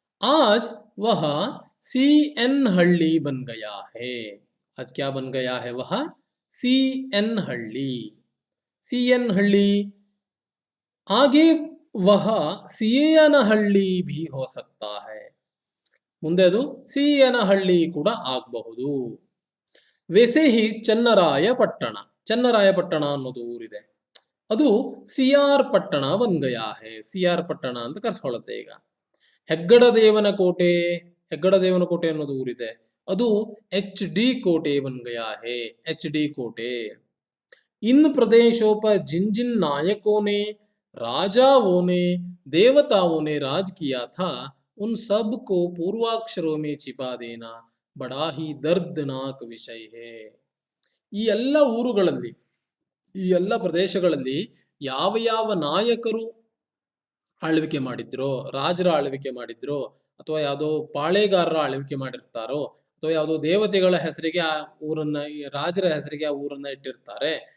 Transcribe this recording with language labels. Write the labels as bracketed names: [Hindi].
[Hindi] आज वह CN हल्ली बन गया है. आज क्या बन गया है वह? CN हल्ली. CN हल्ली आगे वह ಸಿಯನಹಳ್ಳಿ भी हो सकता है. [Kannada] ಮುಂದೆ ಅದು ಸಿಯನಹಳ್ಳಿ ಕೂಡ ಆಗಬಹುದು. [Hindi] ವೆಸೆ ಹಿ [Kannada] ಚನ್ನರಾಯಪಟ್ಟಣ ಅನ್ನೋದು ಊರಿದೆ, ಅದು CR ಪಟ್ಟಣ [Hindi] ಬನ್ ಗಯಾ ಹೇ. [Kannada] CR ಪಟ್ಟಣ ಅಂತ ಕರ್ಸ್ಕೊಳ್ಳುತ್ತೆ ಈಗ. ಹೆಗ್ಗಡದೇವನಕೋಟೆ ಅನ್ನೋದು ಊರಿದೆ, ಅದು HD ಕೋಟೆ [Hindi] ಬನ್ ಗಯಾ ಹೇ. [Kannada] HD ಕೋಟೆ. [Hindi] इन प्रदेशों पर जिन जिन नायकों ने, राजाओं ने, देवताओं ने राज किया था, उन सब को पूर्वाक्षरों में छिपा देना बड़ा ही दर्दनाक विषय है. [Kannada] ಈ ಎಲ್ಲ ಊರುಗಳಲ್ಲಿ, ಈ ಎಲ್ಲ ಪ್ರದೇಶಗಳಲ್ಲಿ ಯಾವ ಯಾವ ನಾಯಕರು ಆಳ್ವಿಕೆ ಮಾಡಿದ್ರೋ, ರಾಜರ ಆಳ್ವಿಕೆ ಮಾಡಿದ್ರೋ, ಅಥವಾ ಯಾವುದೋ ಪಾಳೆಗಾರರ ಆಳ್ವಿಕೆ ಮಾಡಿರ್ತಾರೋ, ಅಥವಾ ಯಾವುದೋ ದೇವತೆಗಳ ಹೆಸರಿಗೆ ಆ ಊರನ್ನ, ರಾಜರ ಹೆಸರಿಗೆ ಆ ಊರನ್ನ ಇಟ್ಟಿರ್ತಾರೆ.